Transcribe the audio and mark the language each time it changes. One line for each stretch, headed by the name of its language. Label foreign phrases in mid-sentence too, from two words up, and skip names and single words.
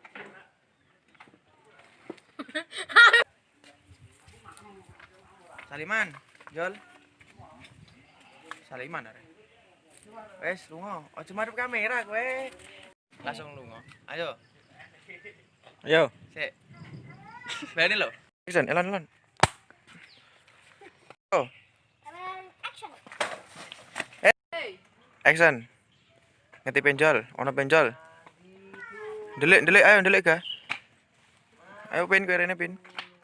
Javanese: Saliman, Jol. Saliman are. Wes, lunga. Aja madhep kamera kowe. Langsung lunga. Ayo. Sik. Berani lho. Action, elan. Oh. Action. Ngerti penjol, ono penjol. Delik, ayo delik ga. Ayo pin kowe rene pin.